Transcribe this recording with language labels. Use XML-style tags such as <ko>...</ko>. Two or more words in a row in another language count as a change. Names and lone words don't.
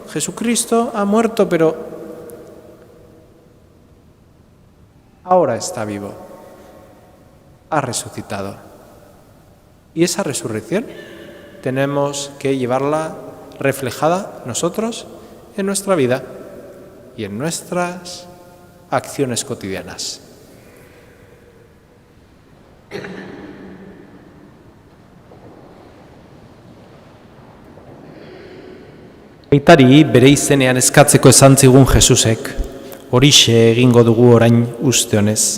<es>Jesucristo ha muerto, pero ahora está vivo, ha resucitado. Y esa resurrección tenemos que llevarla reflejada nosotros en nuestra vida y en nuestras acciones cotidianas.</es> <eu>Aitari bere izenean eskatzeko esan zigun Jesusek, horixe egingo dugu orain uste honez.</eu>